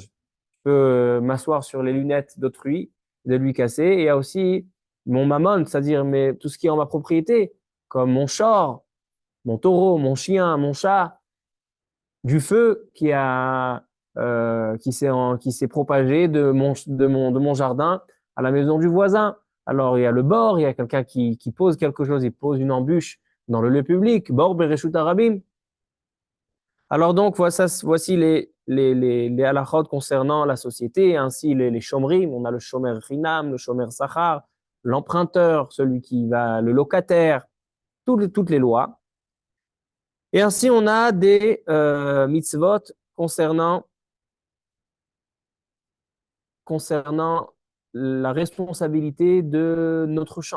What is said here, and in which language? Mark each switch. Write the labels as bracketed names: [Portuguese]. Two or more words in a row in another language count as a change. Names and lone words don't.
[French] Je peux m'asseoir sur les lunettes d'autrui, de lui casser, et il y a aussi mon mammon, c'est-à-dire tout ce qui est en ma propriété, comme mon char, mon taureau, mon chien, mon chat, du feu qui s'est propagé de mon jardin à la maison du voisin. Alors il y a le bord, il y a quelqu'un qui pose quelque chose, il pose une embûche dans le lieu public, [Hebrew] בור ברשות הרבים. [French] Alors donc, voici les halachot concernant la société, ainsi les shomrim. On a le [Hebrew] שומר חינם, [French] le [Hebrew] שומר שכר, [French] l'emprunteur, celui qui va, le locataire, toutes les lois. Et ainsi, on a des mitzvot concernant la responsabilité de notre champ.